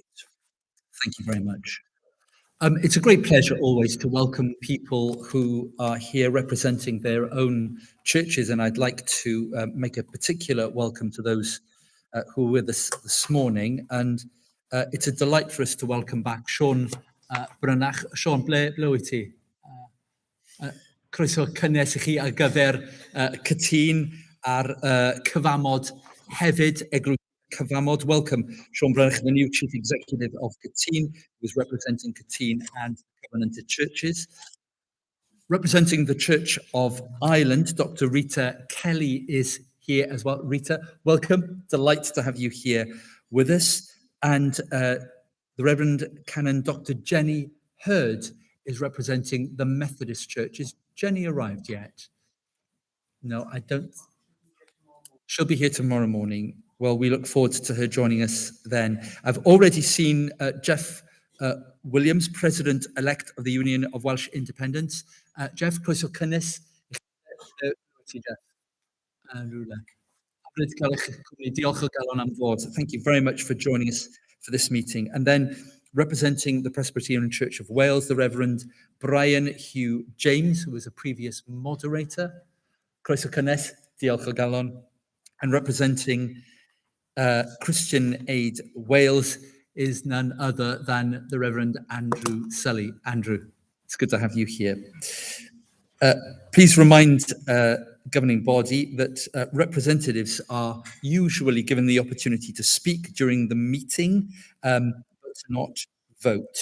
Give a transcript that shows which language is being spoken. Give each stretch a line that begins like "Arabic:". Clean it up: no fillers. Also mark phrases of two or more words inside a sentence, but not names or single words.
English: Thank you very much. It's a great pleasure always to welcome people who are here representing their own churches, and I'd like to make a particular welcome to those who are with us this morning. And it's a delight for us to welcome back Sean Brynach.
Welsh: Sean, ble wyt ti? Croeso cynnes I chi ar gyfer cytun a'r cyfamod hefyd, eglwys cyfamod.
English: Welcome, Sean Brynach, the new Chief Executive of Cytun, who is representing Cytun and Covenanted Churches. Representing the Church of Ireland, Dr. Rita Kelly is here as well. Rita, welcome. Delight to have you here with us. And the Reverend Canon Dr. Jenny Hurd is representing the Methodist Church. Is Jenny arrived yet? No, I don't. She'll be here tomorrow morning. Well, we look forward to her joining us then. I've already seen Jeff Williams, President-elect of the Union of Welsh Independents.
Welsh: Jeff, croeso cynnes.
English: Thank you very much for joining us for this meeting. And then representing the Presbyterian Church of Wales, the Reverend Brian Hugh James, who was a previous moderator.
Welsh: Croeso cynnes, diolch o galon.
English: And representing Christian Aid Wales is none other than the Reverend Andrew Sully. Andrew, it's good to have you here. Please remind governing body that representatives are usually given the opportunity to speak during the meeting, but to not vote.